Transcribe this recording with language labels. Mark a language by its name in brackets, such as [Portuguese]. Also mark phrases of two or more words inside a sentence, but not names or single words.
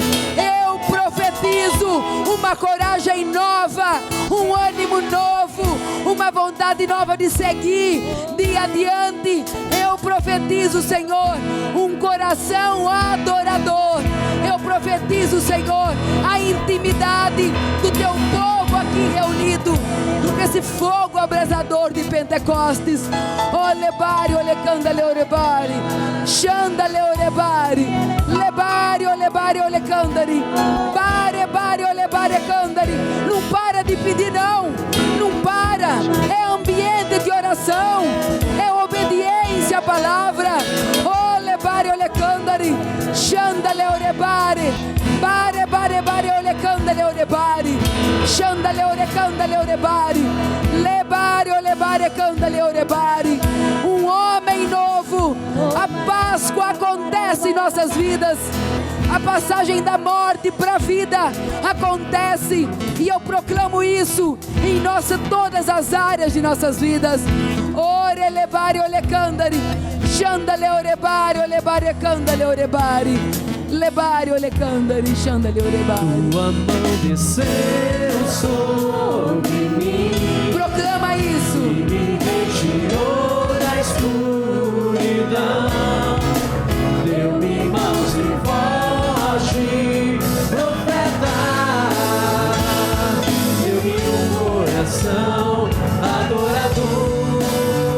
[Portuguese] Eu profetizo uma coragem nova, um ânimo novo, uma vontade nova de seguir, de adiante. Eu profetizo, Senhor, um coração adorador. Eu profetizo, Senhor, a intimidade do teu povo aqui reunido, esse fogo abrasador de Pentecostes. Olebare, olecandale, orebare, xandale, orebare, lebare, olebare, olecandari, bare, bare, olebare, candari. Não para de pedir, não, não para. É ambiente de oração, é obediência à palavra. Olebare, olecandari, xandale, orebare, bare, bare, bare, olecandale, orebare, xandale, orecandale, orebare, lebare, olebare, candale, orebare. Um homem novo. A Páscoa acontece em nossas vidas. A a passagem da morte para a vida acontece, e eu proclamo isso em todas as áreas de nossas vidas. Ore lebari olecandari, xandale orebari, olebari candale orebari, lebari olecandari, xandale orebari. Tua mão desceu sobre mim, Proclama isso. e me retirou da escuridão, deu-me mãos de voz de profeta, deu-me coração adorador.